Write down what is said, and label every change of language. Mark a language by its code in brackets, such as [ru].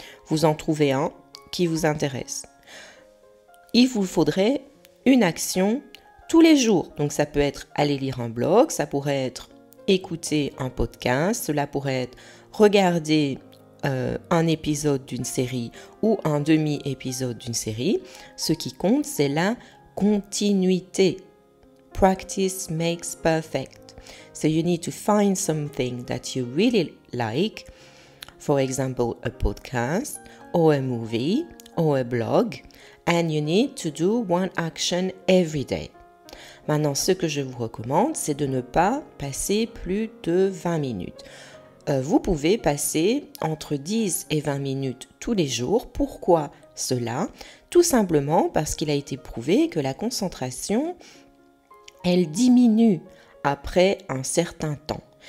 [fr] Vous en trouvez un qui vous intéresse. Il vous faudrait une action tous les jours. Donc ça peut être aller lire un blog, ça pourrait être écouter un podcast, cela pourrait être regarder un épisode d'une série ou un demi-épisode d'une série. Ce qui compte, c'est la continuité. [en] Practice makes perfect. So you need to find something that you really like, for example, a podcast or a movie or a blog, and you need to do one action every day. [fr] Maintenant, ce que je vous recommande, c'est de ne pas passer plus de 20 minutes. vous pouvez passer entre 10 et 20 minutes tous les jours. Pourquoi cela? Tout simplement parce qu'il a été prouvé que la concentration, elle diminue après un certain temps.